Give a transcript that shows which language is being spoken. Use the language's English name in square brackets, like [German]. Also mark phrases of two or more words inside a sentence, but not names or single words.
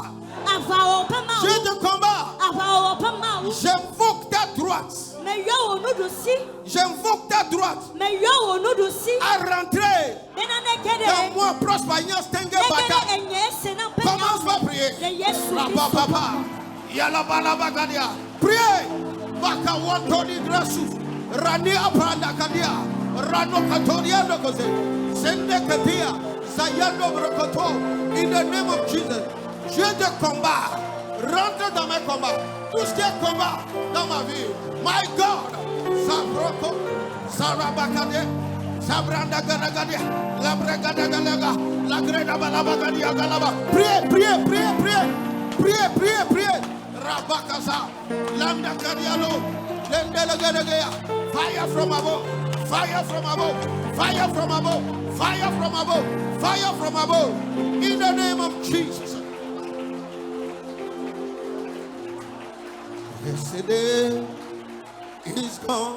[French] Dieu de combat. J'invoque ta droite. J'invoque ta droite à rentrer dans moi, Prosperignas Tengue Bata. Commence par prier. Priez. Baka Wantoni Grasu. Rani Apranda Kadia. Rano Katoria Lokoze. Sende Katia. [English] In the name of Jesus, [French] Dieu de combat, rentre dans mes combats. Tout ce qui est combat dans ma vie. [English] My God, Sabroko, Sarabakade, Sabranda Garagadia, La Bregadagalega, La Greda Balabagadia Galaba. [French] Priez. Rabakasa, Landa Kadialo, Lendelagaya. [English] Fire from above, fire from above, fire from above, fire from above, fire from above. In the name of Jesus. Yesterday is gone.